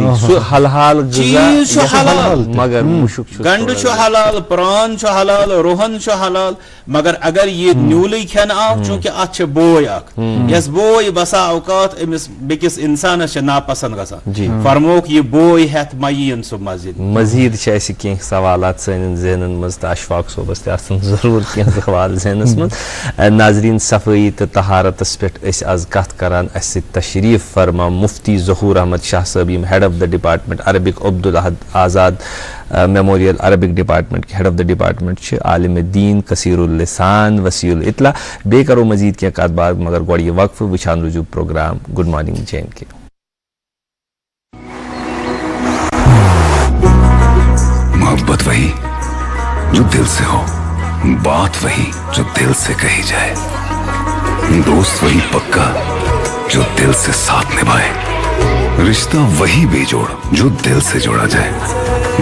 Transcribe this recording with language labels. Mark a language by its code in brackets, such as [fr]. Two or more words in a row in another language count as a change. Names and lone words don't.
[ks] چیٖز چھُ حلال گنڈٕ چھُ حلال پران چھُ حلال روہن چھُ حلال مگر اگر یہِ نیوٗلٕے کھٮ۪نہٕ آو چوٗنٛکہِ اتھ چھِ بوے اکھ یس بوے بسا اوقات أمِس بیٚکِس انسانس چھِ ناپسنٛد گژھان فرموکھ یہِ بوے ہٮ۪تھ ما یِیِن سُہ مسجد مزیٖد چھِ اَسہِ کینٛہہ سوالات سانٮ۪ن ذہنن منٛز تہٕ اشفاق صٲبس تہِ آسن ضروٗر کینٛہہ سوال ذہنس منٛز ناظریٖن صفٲیی تہٕ طہارتس پٮ۪ٹھ أسۍ آز کتھ کران اسہِ سۭتۍ تشریٖف فرما مفتی ظہوٗر احمد شاہ صٲب یِم [en] head of the department [ks] عربک عبدالاحد آزاد میموریل عربک ڈپارٹمنٹ کے [en] head of the department [ks] چھِ عالم دین کثیر اللسان وسیع الاطلاع بیٚیہِ کرو مزیٖد کینٛہہ کتھ باتھ مگر گۄڈٕ یہِ وقفہٕ وٕچھان روٗزِو پروگرام گُڈ مارننگ جے اینڈ کے [hi] मोहब्बत वही जो दिल से हो, बात वही जो दिल से कही जाए, दोस्त वही पक्का जो दिल से साथ निभाए, रिश्ता वही बेजोड़ जो दिल से जोड़ा जाए।